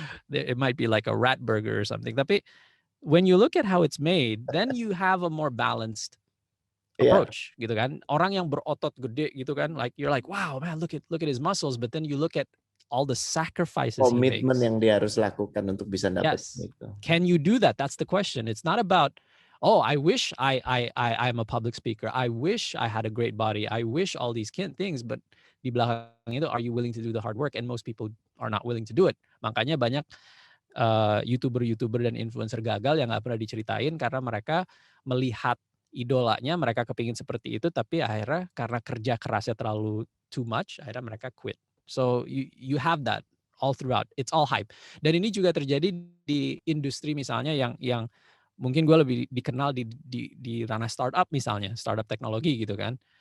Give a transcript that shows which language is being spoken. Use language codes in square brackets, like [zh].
[en] It might be like a rat burger or something. [id] Tapi [en] when you look at how it's made, then you have a more balanced approach [id] gitu kan. Orang yang berotot gede gitu kan, [en] like you're like, wow man, look at his muscles, but then you look at all the sacrifices he [id] Komitmen [en] makes. [id] yang dia harus lakukan untuk bisa dapat itu. [en] Can you do that? That's the question. It's not about, oh, I wish I'm a public speaker. I wish I had a great body. I wish all these things, but [id] di belakang itu, [en] are you willing to do the hard work? And most people are not willing to do it. [id] Makanya banyak YouTuber dan influencer gagal yang nggak pernah diceritain karena mereka melihat idolanya, mereka kepingin seperti itu, tapi akhirnya karena kerja kerasnya terlalu [en] too much, [id] akhirnya mereka quit. [en] So you have that all throughout. It's all hype. [id] Dan ini juga terjadi di industri misalnya yang mungkin gue lebih dikenal di ranah startup misalnya, startup teknologi gitu kan.